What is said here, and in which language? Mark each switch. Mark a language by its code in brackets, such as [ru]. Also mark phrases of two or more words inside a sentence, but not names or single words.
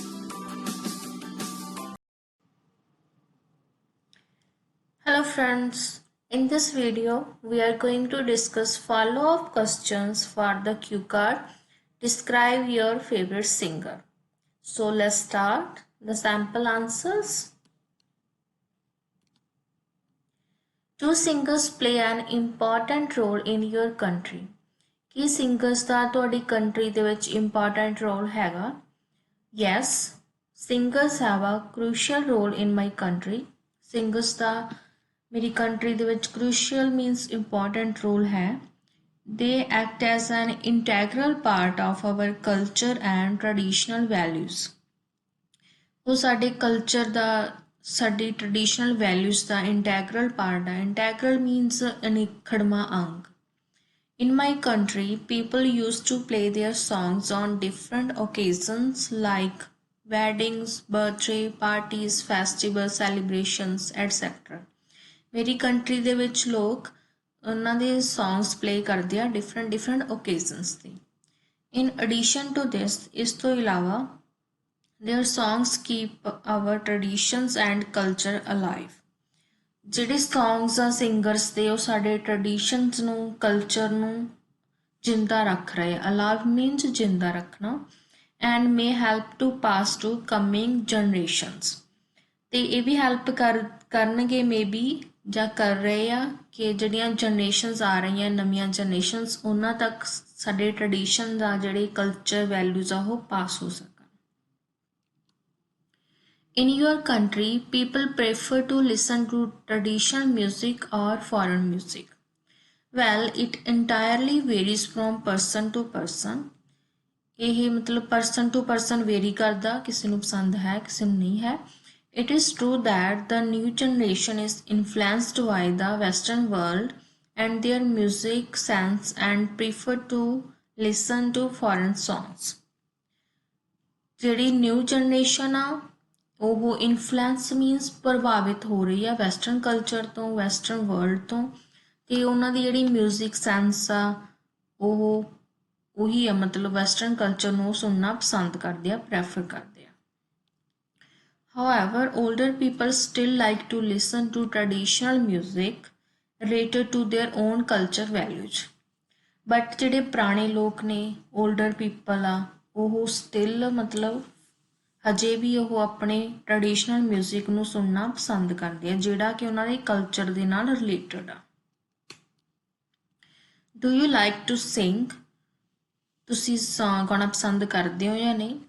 [en] Hello friends, in this video we are going to discuss follow-up questions for the cue card. Describe your favorite singer. So let's start the sample answers. Two singers play an important role in your country. [pa] ਕੀ ਸਿੰਗਰਸ ਦਾ ਤੁਹਾਡੀ ਕੰਟਰੀ ਦੇ ਵਿੱਚ [en] important role [pa] ਹੈਗਾ? [en] Yes, singers have a crucial role in my country. [pa] ਸਿੰਗਰਸ ਦਾ ਮੇਰੀ ਕੰਟਰੀ ਦੇ ਵਿੱਚ [en] crucial means important role [pa] ਹੈ। [en] They act as an integral part of our culture and traditional values. [pa] ਉਹ ਸਾਡੇ ਕਲਚਰ ਦਾ ਸਾਡੀ [en] traditional values [pa] ਦਾ [en] integral part [pa] ਹੈ। [en] integral means [pa] ਅਨਿੱਖੜਵਾਂ ਅੰਗ। [en] In my country, people used to play their songs on different occasions like weddings, birthday parties, festivals, celebrations, etc. [pa] ਮੇਰੀ ਕੰਟਰੀ ਦੇ ਵਿੱਚ ਲੋਕ ਉਹਨਾਂ ਦੇ [en] songs play [pa] ਕਰਦੇ ਆ [en] different occasions [pa] ਤੇ। [en] In addition to this, [pa] ਇਸ ਤੋਂ ਇਲਾਵਾ [en] their songs keep our traditions and culture alive. [pa] ਜਿਹੜੇ ਸੌਂਗਸ ਆ ਸਿੰਗਰਸ ਦੇ ਉਹ ਸਾਡੇ ਟ੍ਰੈਡੀਸ਼ਨਸ ਨੂੰ ਕਲਚਰ ਨੂੰ ਜਿੰਦਾ ਰੱਖ ਰਹੇ। [en] alive means [pa] ਜਿੰਦਾ ਰੱਖਣਾ [en] and may help to pass to coming generations. [pa] ਅਤੇ ਇਹ ਵੀ ਹੈਲਪ ਕਰਨਗੇ [en] may be [pa] ਜਾਂ ਕਰ ਰਹੇ ਆ ਕਿ ਜਿਹੜੀਆਂ ਜਨਰੇਸ਼ਨਸ ਆ ਰਹੀਆਂ ਨਵੀਆਂ ਜਨਰੇਸ਼ਨਸ ਉਹਨਾਂ ਤੱਕ ਸਾਡੇ ਟ੍ਰੈਡੀਸ਼ਨ ਦਾ ਜਿਹੜੇ [en] culture values [pa] ਆ ਉਹ ਪਾਸ ਹੋ ਸਕਣ। [en] In your country, people prefer to listen to traditional music or foreign music. Well, it entirely varies from person to person. [pa] ਇਹ ਮਤਲਬ [en] person to person vary [pa] ਕਰਦਾ, ਕਿਸੇ ਨੂੰ ਪਸੰਦ ਹੈ ਕਿਸੇ ਨੂੰ ਨਹੀਂ ਹੈ। [en] It is true that the new generation is influenced by the Western world and their music sense and prefer to listen to foreign songs. [pa] ਜਿਹੜੀ [en] new generation [pa] ਆ ਉਹ [en] influence means [pa] ਪ੍ਰਭਾਵਿਤ ਹੋ ਰਹੀ ਆ [en] western culture [pa] ਤੋਂ [en] western world [pa] ਤੋਂ ਅਤੇ ਉਹਨਾਂ ਦੀ ਜਿਹੜੀ [en] music sense [pa] ਆ ਉਹ ਉਹੀ ਆ ਮਤਲਬ [en] western culture [pa] ਨੂੰ ਸੁਣਨਾ ਪਸੰਦ ਕਰਦੇ ਆ ਪ੍ਰੈਫਰ ਕਰਦੇ ਆ। [en] However, older people still like to listen to traditional music related to their own culture values. [pa] But ਜਿਹੜੇ ਪੁਰਾਣੇ ਲੋਕ ਨੇ [en] older people [pa] ਆ ਉਹ ਸਟਿਲ ਮਤਲਬ ਹਜੇ ਵੀ ਉਹ ਆਪਣੇ [en] traditional music [pa] ਨੂੰ ਸੁਣਨਾ ਪਸੰਦ ਕਰਦੇ ਆ ਜਿਹੜਾ ਕਿ ਉਹਨਾਂ ਦੇ ਕਲਚਰ ਦੇ ਨਾਲ ਰਿਲੇਟਡ ਆ। [en] Do you like to sing? [pa] ਤੁਸੀਂ ਗਾਉਣਾ ਪਸੰਦ ਕਰਦੇ ਹੋ ਜਾਂ ਨਹੀਂ?